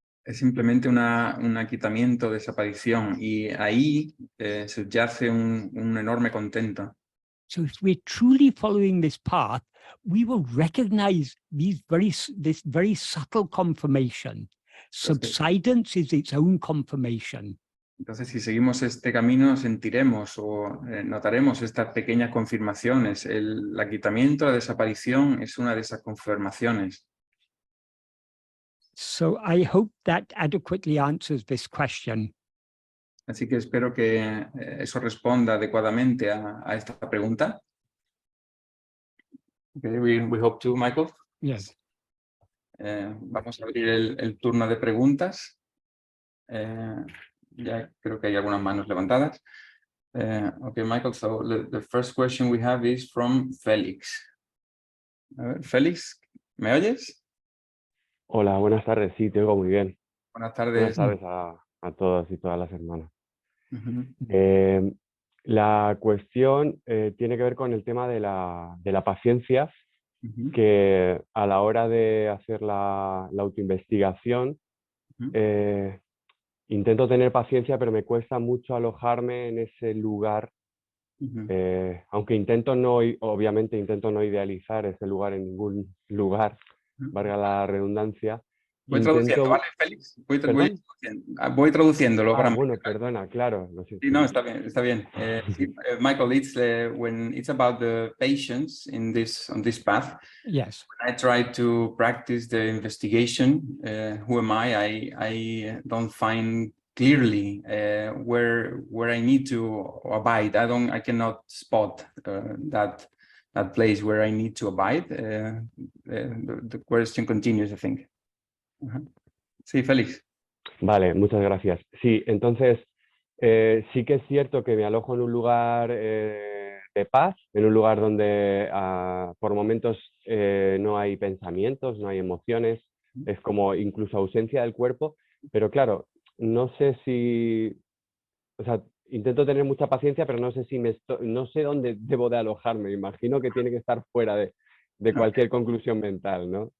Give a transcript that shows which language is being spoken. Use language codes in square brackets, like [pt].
[es] Es simplemente un aquitamiento, desaparición, y ahí subyace un enorme contento. [en] So if we're truly following this path, we will recognize this very subtle confirmation. Subsidence is its own confirmation. [es] Entonces, si seguimos este camino, sentiremos o notaremos estas pequeñas confirmaciones. El aquitamiento, la desaparición, es una de esas confirmaciones. [en] So I hope that adequately answers this question. [es] Así que espero que eso responda adecuadamente a esta pregunta. [en] Okay, we hope to, Michael. Yes. [es] Vamos a abrir el turno de preguntas. Ya creo que hay algunas manos levantadas. [en] Okay, Michael, so the first question we have is from Félix. [es] Félix, ¿me oyes? Hola, buenas tardes. Sí, te oigo muy bien. Buenas tardes. Buenas tardes a todos y todas las hermanas. Uh-huh. La cuestión tiene que ver con el tema de la paciencia, Uh-huh. que a la hora de hacer la autoinvestigación, Uh-huh. intento tener paciencia, pero me cuesta mucho alojarme en ese lugar, Uh-huh. aunque obviamente intento no idealizar ese lugar en ningún lugar, valga la redundancia. Voy traduciendo, ¿vale, Félix? Voy traduciéndolo para bueno, perdona, claro. Sí, no, está bien, está bien. [en] Michael, it's when it's about the patience on this path. Yes. When I try to practice the investigation, who am I? I don't find clearly where I need to abide. I cannot spot that place where I need to abide. The question continues, I think. [es] Sí, Félix. Vale, muchas gracias. Sí, entonces sí que es cierto que me alojo en un lugar de paz, en un lugar donde por momentos no hay pensamientos, no hay emociones, es como incluso ausencia del cuerpo, pero claro, no sé si, o sea, intento tener mucha paciencia, pero no sé si no sé dónde debo de alojarme, imagino que tiene que estar fuera de cualquier conclusión mental, ¿no?